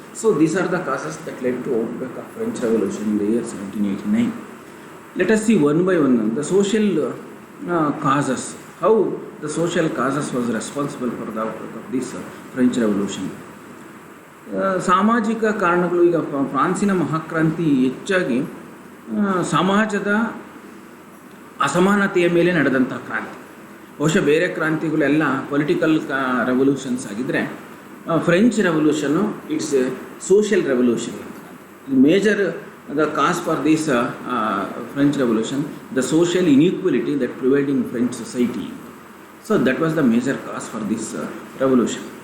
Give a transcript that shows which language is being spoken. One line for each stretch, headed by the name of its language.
English: So these are the causes that led to outbreak of French Revolution in the year 1789. Let us see one by one the social causes, how the social causes was responsible for the outbreak of this French Revolution.
Kannada: ಸಾಮಾಜಿಕ ಕಾರಣಗಳು. ಈಗ ಫ್ರಾನ್ಸಿನ ಮಹಾಕ್ರಾಂತಿ ಹೆಚ್ಚಾಗಿ ಸಮಾಜದ ಅಸಮಾನತೆಯ ಮೇಲೆ ನಡೆದಂಥ ಕ್ರಾಂತಿ. ಬಹುಶಃ ಬೇರೆ ಕ್ರಾಂತಿಗಳೆಲ್ಲ ಪೊಲಿಟಿಕಲ್ ರೆವಲ್ಯೂಷನ್ಸ್ ಆಗಿದ್ದರೆ, French ರೆವಲ್ಯೂಷನ್ನು
English: It's social revolution.
Kannada: Major
English: the cause for this French Revolution, the social inequality that prevailed in French society. So that was the major cause for this revolution.